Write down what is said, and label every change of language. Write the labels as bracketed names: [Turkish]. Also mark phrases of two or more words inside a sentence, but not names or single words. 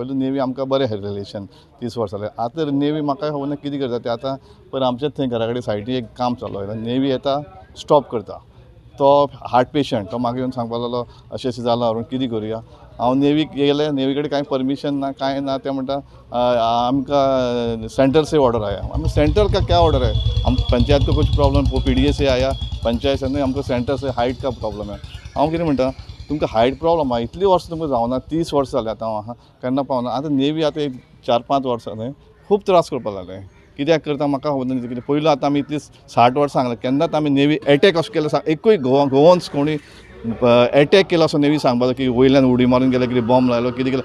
[Konkani] पयलीं नेव्ही आमकां बरें रिलेशन 30 वर्सां जालें. आतां नेव्ही म्हाका खबर ना कितें करता तें. आतां पळय, आमचेच थंय घरा कडेन सायडीन एक काम चालू आसा. नेव्ही येता, स्टॉप करता. तो हार्ट पेशंट, तो म्हाका येवन सांगपाक लागलो अशें अशें जालां अरूण, कितें करुया. हांव नेव्हीक गेलें, नेव्ही कडेन कांय परमिशन ना, कांय ना. ते म्हणटा आमकां [Hindi] सेंटर से ऑर्डर आया. आमी सेंटर का क्या ऑर्डर है? हम पंचायत को कुछ प्रॉब्लम, PDA से आया, पंचायत से हमको सेंटर से हाइट का प्रॉब्लम है. [Konkani] हांव कितें म्हणटा, तुमकां हायट प्रॉब्लम आहा, इतलीं वर्सां तुमकां जावना, 30 वर्सां जालीं आतां हांव आहा, केन्ना पावना. आतां नेव्ही आतां एक 4-5 वर्सां न्हय खूब त्रास करपाक लागले. कित्याक करता म्हाका खबर ना कितें. पयलीं आतां आमी इतलीं 60 वर्सां सांगलें, केन्नाच आमी नेव्ही एटॅक अशें केलो सांग, एकूय गोवन्स कोणी एटॅक केलो असो नेव्ही सांगपाचो की वयल्यान उडी मारून गेले, कितें बॉम्ब लायलो, कितें केलें.